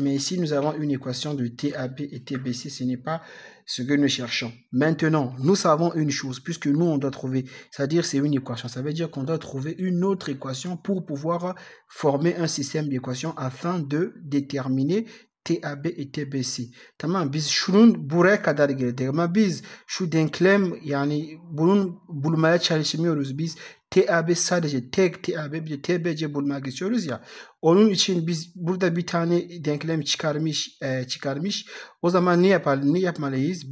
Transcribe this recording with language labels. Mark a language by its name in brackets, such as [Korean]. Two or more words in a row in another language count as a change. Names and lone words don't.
[French] Mais ici, nous avons une équation de TAB et TBC. Ce n'est pas ce que nous cherchons. Maintenant, nous savons une chose, puisque nous, on doit trouver, c'est-à-dire c'est une équation. Ça veut dire qu'on doit trouver une autre équation pour pouvoir former un système d'équations afin de déterminer TAB et TBC. [Turkish] Tamam, biz şunun buraya kadar geldik ama biz şu denklem yani bunun bulmaya çalışmıyoruz. Biz TAB sadece tek TAB bir de TBC bulmak istiyoruz ya. Onun için biz burada bir tane denklem çıkarmış. O zaman ne yapmalıyız?